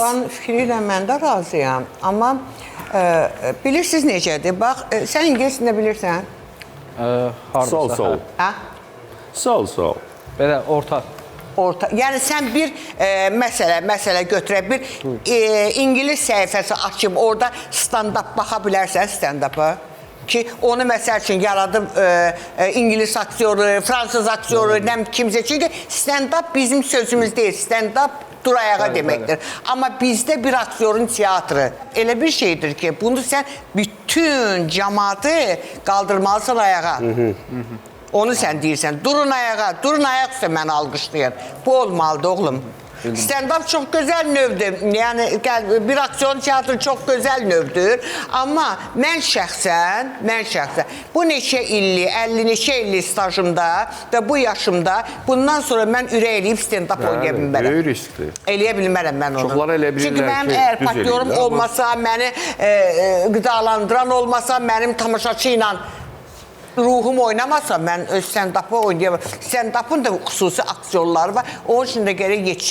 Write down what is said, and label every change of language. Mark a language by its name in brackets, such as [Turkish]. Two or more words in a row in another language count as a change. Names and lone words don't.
[Azerbaijani] Uşaqların fikri ilə mən də razıyam. Amma bilirsiniz necədir? Bax, sən ingilis dilində bilirsən? Sol. Hə? Sol. Belə orta. Yəni sən bir məsələ götürək, bir ingilis səhifəsi açıb orada stand-up baxa bilərsən stand-up'a. Ki onu məsəl üçün yaradıb ingilis aktyoru, fransız aktyoru, kimsə. Çünki stand-up bizim sözümüz deyil. Stand-up dur ayağa deməkdir. Amma bizdə bir aktyorun teatrı elə bir şeydir ki, bunu sən bütün cəmaatı qaldırmalısan ayağa. Onu sən deyirsən, durun ayağa üstə məni alqışlayın. Bu olmalıdır, oğlum. Stand-up çox gözəl növdür. Yəni, bir aksiyon teatrı çox gözəl növdür. Amma mən şəxsən, bu neçə illik, 50 neçə illik stajımda və bu yaşımda bundan sonra mən ürək eləyib stand-up oynaya bilmərəm. Böyük riskdir. Eləyə bilmərəm mən onu. Çoxları elə bilirlər Çünki mənim ki, əgər düz partnyorum eləyirlər, olmasa, məni qidalandıran olmasa, mənim tamaşaçı ilə ruhum oynamasa, mən öz stand-up'ı oynayamam. Stand-up'ın da xüsusi aktyorları var. Onun üçün də gərək yetişə.